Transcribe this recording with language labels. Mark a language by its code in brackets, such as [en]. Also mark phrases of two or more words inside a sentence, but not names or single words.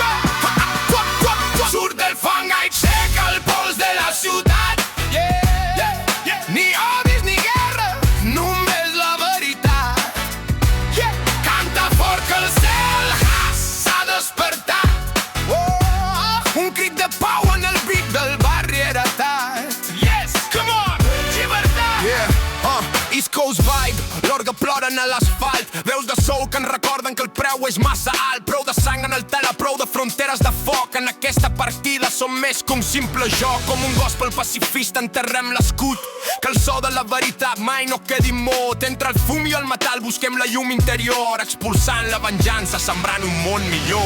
[ca] Surt del fang, aixeca el pols de la ciutat. Ni odis ni guerra, només la veritat. Canta fort que el cel s'ha despertat. Un crit de pau en el beat del barri heretat. [en] Yes, come on, llibertat. East Coast vibe, [ca] l'orgue ploren a l'asfalt. Veus de soul que ens recorden que el preu és massa alt. Prou de sang en el tela, prou de fronteres de foc. En aquesta partida som més que un simple joc. Com un gospel pacifista enterrem l'escut. Que el so de la veritat mai no quedi mot. Entre el fum i el metal busquem la llum interior, expulsant la venjança, sembrant un món millor.